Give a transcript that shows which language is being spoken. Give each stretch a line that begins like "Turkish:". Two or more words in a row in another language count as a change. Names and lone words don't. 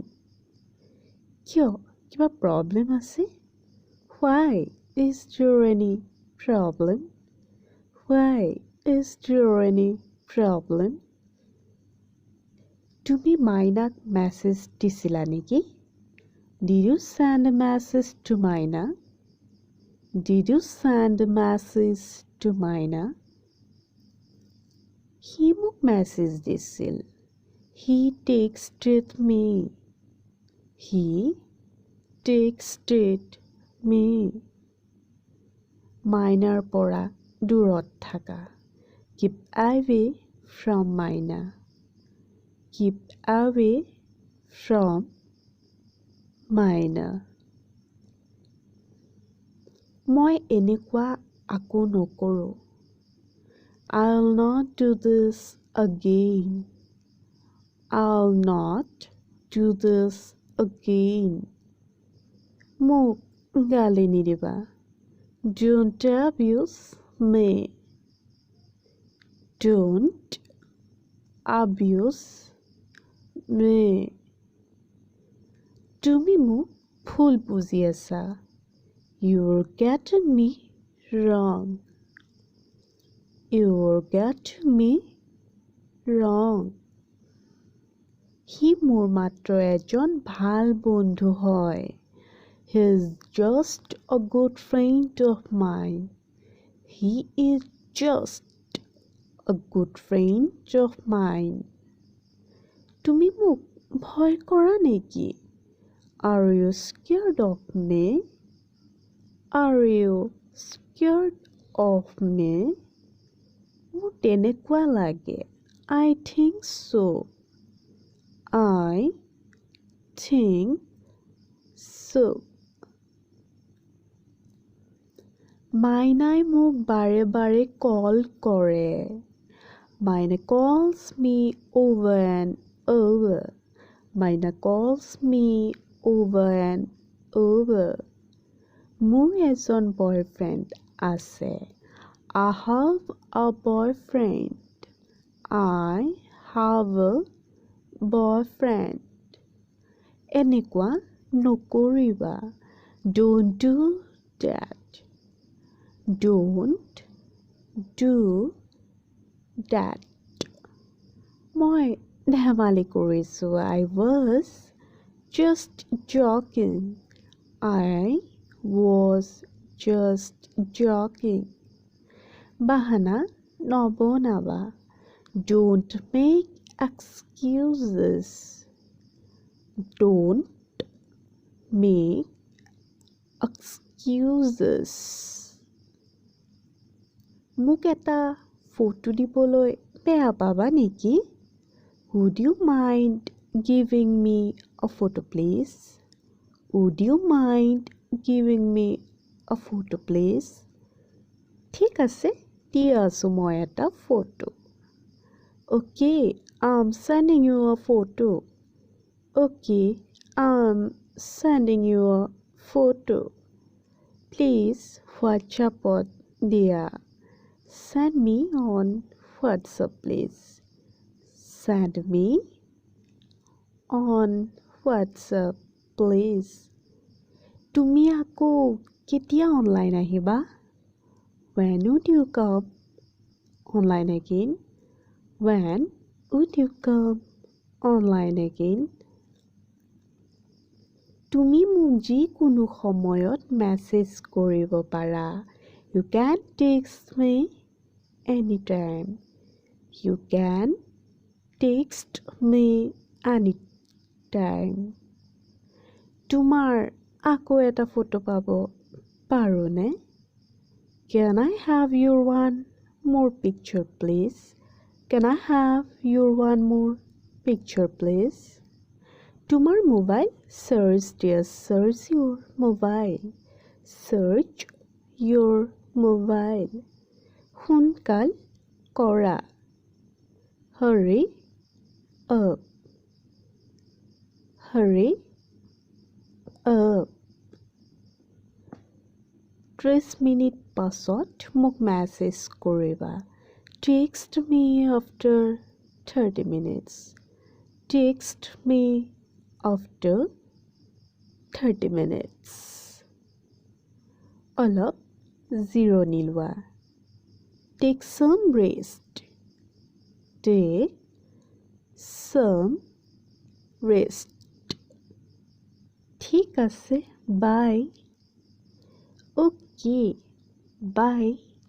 Assamese: কিয়? কিবা প্ৰব্লেম আছে?
English: Why is there any problem? Why is there any problem?
Assamese: তুমি মাইনাক মেছেজ দিছিলা নেকি?
English: Did you send a message to Maina? Did you send a message to Maina?
Assamese: He মোক মেছেজ দিছিল।
English: He texted me. He texted me.
Assamese: মাইনাৰ পৰা দূৰত থাকা।
English: Keep away from Maina. Keep away from Maina.
Assamese: মই এনেকুৱা আকৌ নকৰোঁ।
English: I'll not do this again. I'll not do this again.
Assamese: মোক গালি নিদিবা।
English: Don't abuse me. Don't abuse me.
Assamese: তুমি মোক ভুল বুজি আছা।
English: You're getting me wrong. You're getting me wrong.
Assamese: সি মোৰ মাত্ৰ এজন ভাল বন্ধু হয়।
English: He's just a good friend of mine. He is just a good friend of mine.
Assamese: তুমি মোক ভয় কৰা নেকি?
English: Are you scared of me? Are you scared of me?
Assamese: মোৰ তেনেকুৱা লাগে।
English: I think so. I think so.
Assamese: মাইনাই মোক বাৰে বাৰে কল কৰে।
English: Maina calls me over and over. Maina calls me over and over.
Assamese: মোৰ এজন বয়ফ্ৰেণ্ড আছে।
English: I have a boyfriend. I have a boyfriend.
Assamese: এনেকুৱা নকৰিবা।
English: Don't do that. Don't do that.
Assamese: মই ধেমালি কৰিছোঁ।
English: I was just joking. I was just joking.
Assamese: বাহানা নবনাবা।
English: Don't make excuses. Don't make excuses.
Assamese: মোক এটা ফটো দিবলৈ বেয়া পাবা নেকি?
English: Would you mind giving me a photo, please? Would you mind giving me a photo, please?
Assamese: ঠিক আছে, দি আছো মই এটা ফটো.
English: Okay, I'm sending you a photo. Okay, I'm sending you a photo.
Assamese: Please WhatsApp দিয়া.
English: Send me on WhatsApp, please. Send me on WhatsApp, please.
Assamese: তুমি আকৌ কেতিয়া অনলাইন আহিবা?
English: When would you come online again? When would you come online again?
Assamese: তুমি মোক যিকোনো সময়ত মেছেজ কৰিব পাৰা.
English: You can text me anytime. You can text me anytime.
Assamese: তোমাৰ আকৌ এটা ফটো পাব পাৰোঁনে?
English: Can I have your one more picture, please? Can I have your one more picture, please?
Assamese: তোমাৰ মোবাইল search দিয়া.
English: Search your mobile. Search your mobile.
Assamese: সোনকাল কৰা.
English: Hurry up. Hurry up.
Assamese: 30 মিনিট পাছত মোক মেছেজ কৰিবা.
English: Text me after 30 minutes. Text me after 30 minutes.
Assamese: অলপ জিৰণি লোৱা.
English: Take some rest. Take some rest.
Assamese: ঠিক আছে, bye.
English: Okay, bye.